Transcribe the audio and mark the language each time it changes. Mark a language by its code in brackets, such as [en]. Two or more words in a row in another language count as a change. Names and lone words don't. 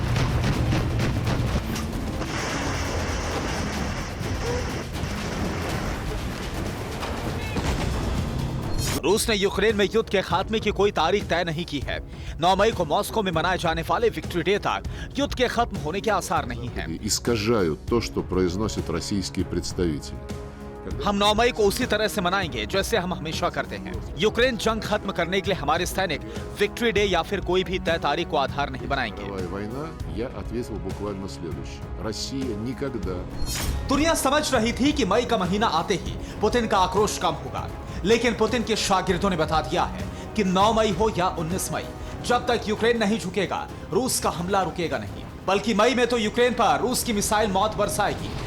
[hi] रूस ने यूक्रेन में युद्ध के खात्मे की कोई तारीख तय नहीं की है। 9 मई को मॉस्को में मनाए जाने वाले विक्ट्री डे तक युद्ध के खत्म होने के आसार नहीं हैं। [ru] искажают то, что произносят российские представители. [hi] हम 9 मई को उसी तरह से मनाएंगे जैसे हम हमेशा करते हैं। यूक्रेन जंग खत्म करने के लिए हमारे सैनिक विक्ट्री डे या फिर कोई भी तय तारीख को आधार नहीं बनाएंगे। [ru] Война, я ответил буквально следующее. Россия никогда. [hi] दुनिया समझ रही थी कि मई का महीना आते ही पुतिन का आक्रोश कम होगा, लेकिन पुतिन के शागिर्दों ने बता दिया है कि 9 मई हो या 19 मई, जब तक यूक्रेन नहीं झुकेगा रूस का हमला रुकेगा नहीं। बल्कि मई में तो यूक्रेन पर रूस की मिसाइल मौत बरसाएगी।